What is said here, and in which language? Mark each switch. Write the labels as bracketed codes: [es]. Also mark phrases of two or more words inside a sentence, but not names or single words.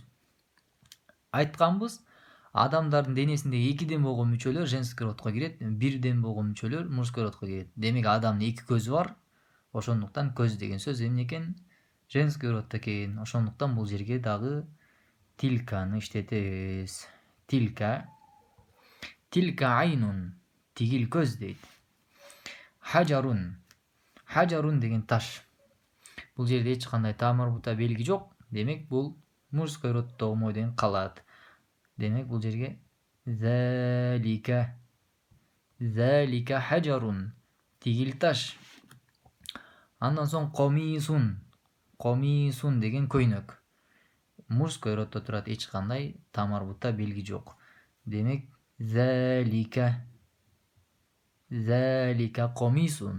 [ky] Айтканбыз, адамдардын денесиндеги 2ден болгон мүчөлөр [ru] женский родко [ky] кирет, 1ден болгон мүчөлөр [ru] мужской родко [ky] кирет. Демек адамдын 2 көзү бар. Ошондуктан көз деген сөз эмне экен? [ru] Женский роддо [ky] экен. Ошондуктан бул жерге дагы тилканы иштетебиз. [ar] تلك عين. [ky] Tigil көз дейт. Hajarun деген таш. Бул жерде эч кандай [ar] تاء مربوطة [ky] белги жок. Демек бул [ru] мужской роддо [ky] моден калат. Демек бул жерге [ar] ذلك حجر. [ky] Тигил таш. Андан соң комисун деген көйнөк. [ru] Мужской роддо [ky] турат, эч кандай [ar] تاء مربوطة [ky] белги жок. Демек [ar] ذلك قميص.